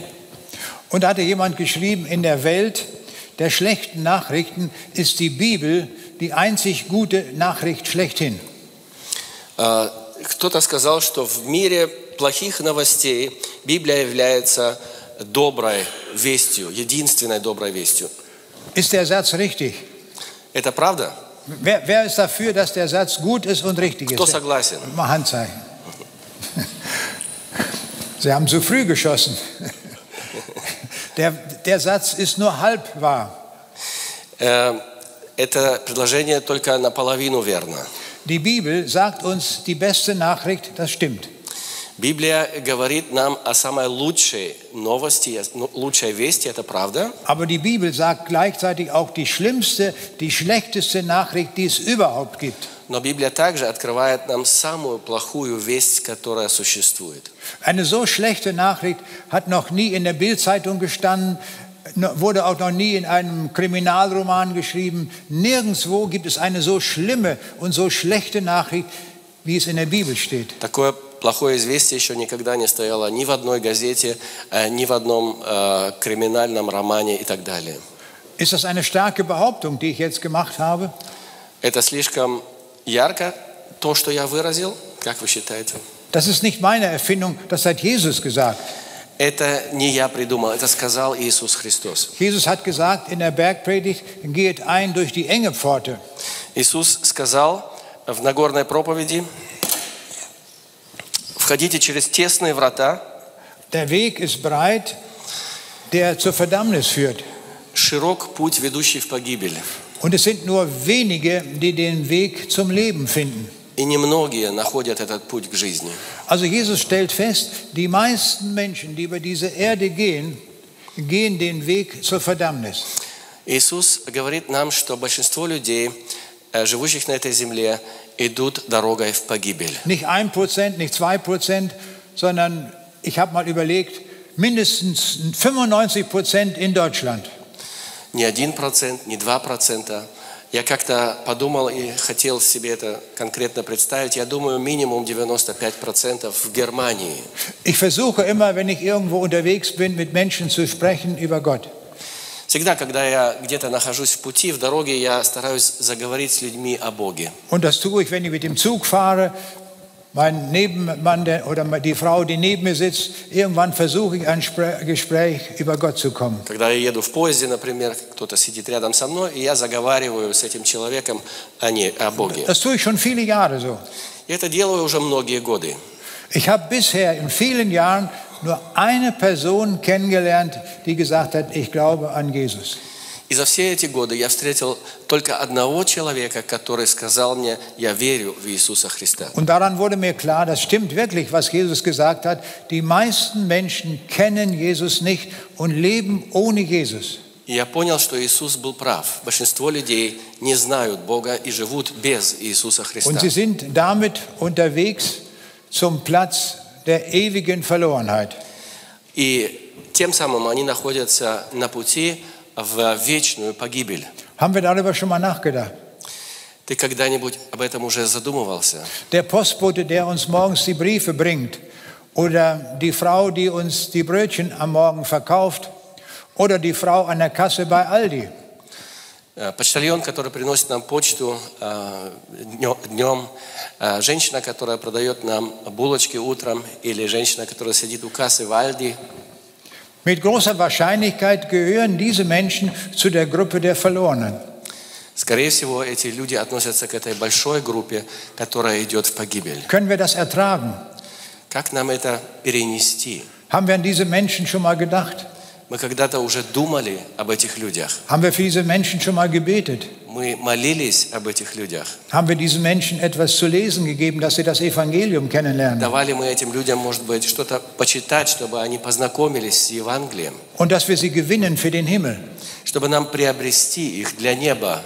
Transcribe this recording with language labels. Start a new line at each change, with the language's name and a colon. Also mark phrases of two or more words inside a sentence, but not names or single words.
German: Und da hatte jemand geschrieben, in der Welt der schlechten Nachrichten ist die Bibel die einzig gute Nachricht schlechthin.
Russian: Кто-то сказал, что в мире плохих новостей Библия является доброй вестью, единственной доброй вестью.
German: Ist der Satz richtig?
Russian: Это правда?
German: Wer ist dafür, dass der Satz gut ist und richtig
Russian: Кто
German: ist?
Russian: согласен?
German: Mal Handzeichen. Sie haben zu früh geschossen. Der Satz ist nur halb wahr.
Russian: Это предложение только наполовину верно.
German: Die Bibel sagt uns die beste Nachricht, das stimmt.
Russian: Библия говорит нам о самой лучшей новости, лучшей вести, это правда.
German: Aber die Bibel sagt gleichzeitig auch die schlimmste, die schlechteste Nachricht, die es überhaupt gibt.
Russian: Но Библия также открывает нам самую плохую весть, которая существует.
German: Eine so schlechte Nachricht hat noch nie in der Bild-Zeitung gestanden, wurde auch noch nie in einem Kriminalroman geschrieben. Nirgendwo gibt es eine so schlimme und so schlechte Nachricht, wie es in der Bibel steht.
Russian: Такое плохое известие еще никогда не стояло ни в одной газете, ни в одном криминальном романе и так далее.
German: Ist das eine starke Behauptung, die ich jetzt gemacht habe?
Russian: Это слишком ярко, то, что я выразил, как вы считаете?
German: Das ist nicht meine Erfindung, das hat Jesus gesagt.
Russian: Это не я придумал, это сказал Иисус Христос.
German: Jesus hat gesagt in der Bergpredigt, geht ein durch die enge Pforte.
Russian: Иисус сказал в Нагорной проповеди: «Входите через тесные врата».
German: Der Weg ist breit, der zur Verdammnis führt.
Russian: Широк путь, ведущий в погибель.
German: Und es sind nur wenige, die den Weg zum Leben finden.
Russian: И немногие находят этот путь к жизни.
German: Also Jesus stellt fest, die meisten Menschen, die über diese Erde gehen, gehen den Weg zur Verdammnis.
Russian: Иисус говорит нам, что большинство людей, живущих на этой земле, идут дорогой в погибель.
German: Nicht 1%, nicht 2%, sondern ich habe mal überlegt, mindestens 95% in Deutschland.
Russian: Не 1%, не 2%. Я как-то подумал и хотел себе это конкретно представить. Я думаю, минимум 95% в Германии.
German: Ich versuche immer, wenn ich irgendwo unterwegs bin, mit Menschen zu sprechen über Gott.
Russian: Всегда, когда я где-то нахожусь в пути, в дороге, я стараюсь заговорить с людьми о Боге.
German: Und das tue ich, wenn ich mit dem Zug fahre. Mein Nebenmann oder die Frau, die neben mir sitzt, irgendwann versuche ich ein Gespräch über Gott zu kommen.
Russian: Когда я еду в поезде, например, кто-то сидит рядом со мной, и я заговариваю с этим человеком о Боге.
German: Das tue ich schon viele Jahre so.
Russian: И это делаю уже многие годы.
German: Ich habe bisher in vielen Jahren nur eine Person kennengelernt, die gesagt hat, ich glaube an Jesus.
Russian: И за все эти годы я встретил только одного человека, который сказал мне: «Я верю в Иисуса Христа».
German: Und daran wurde mir klar, das stimmt wirklich, was Jesus gesagt hat. Die meisten Menschen kennen Jesus nicht und leben ohne Jesus.
Russian: И я понял, что Иисус был прав. Большинство людей не знают Бога и живут без Иисуса Христа.
German: Und sie sind damit unterwegs zum Platz der ewigen Verlorenheit.
Russian: И тем самым они находятся на пути в вечную погибель.
German: Haben wir darüber schon mal nachgedacht?
Russian: Ты когда-нибудь об этом уже задумывался?
German: Der Postbote, der uns morgens die Briefe bringt, oder die Frau, die uns die Brötchen am Morgen verkauft, oder die Frau an der Kasse bei Aldi.
Russian: Почтальон, который приносит нам почту днем, женщина, которая продает нам булочки утром, или женщина, которая сидит у кассы в Альди.
German: Mit großer Wahrscheinlichkeit gehören diese Menschen zu der Gruppe der Verlorenen.
Russian: Скорее всего, эти люди относятся к этой большой группе, которая идет в погибель.
German: Können wir das ertragen?
Russian: Как нам это перенести?
German: Haben wir an diese Menschen schon mal gedacht?
Russian: Мы когда-то уже думали об этих людях.
German: Haben wir für diese Menschen schon mal gebetet?
Russian: Мы молились об этих людях.
German: Haben wir diesen Menschen etwas zu lesen gegeben, dass sie das Evangelium kennenlernen?
Russian: Давали мы этим людям, может быть, что-то почитать, чтобы они познакомились с Евангелием,
German: Und dass wir sie gewinnen für den Himmel.
Russian: чтобы нам приобрести их для неба.